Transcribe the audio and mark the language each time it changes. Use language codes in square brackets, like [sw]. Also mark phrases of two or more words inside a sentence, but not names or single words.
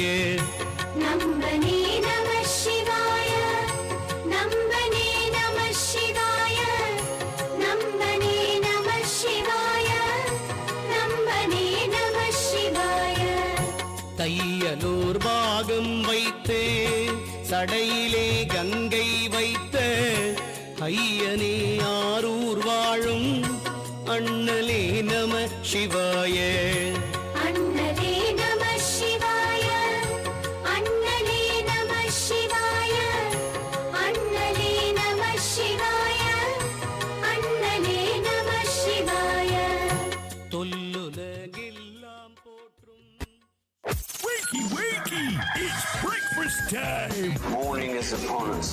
[sa] Nambane नमः शिवाय. Nambane नमः शिवाय. Nambane नमः शिवाय. Nambane नमः शिवाय. [ta] தையலூர் பாகம் வைத்து சடையிலே கங்கை வைத்த ஐயனே ஆரூர் வாழும் அண்ணலே [sa] नम शिवाय. Annale नमः शिवाय. Annale नमः शिवाय. Annale नमः शिवाय. Annale नमः शिवाय. [ta] தொல்லுலகெல்லாம் போற்றும் [en] Wakey, wakey! It's breakfast time! Morning is upon us.